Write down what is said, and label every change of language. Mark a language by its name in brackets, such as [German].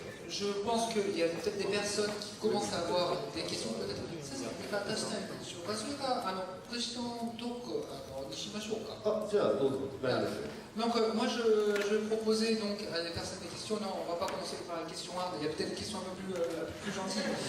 [French] Je pense qu'il y a peut-être des personnes qui commencent à avoir des questions peut-être. [Japanese] それかクエスチョントークにしましょうか。あ、じゃあどうぞ。大丈夫ですよ。 [French] Donc moi je proposais donc à des personnes des questions. Non, on va pas commencer par la question 1, il y a peut-être des questions un peu plus gentilles.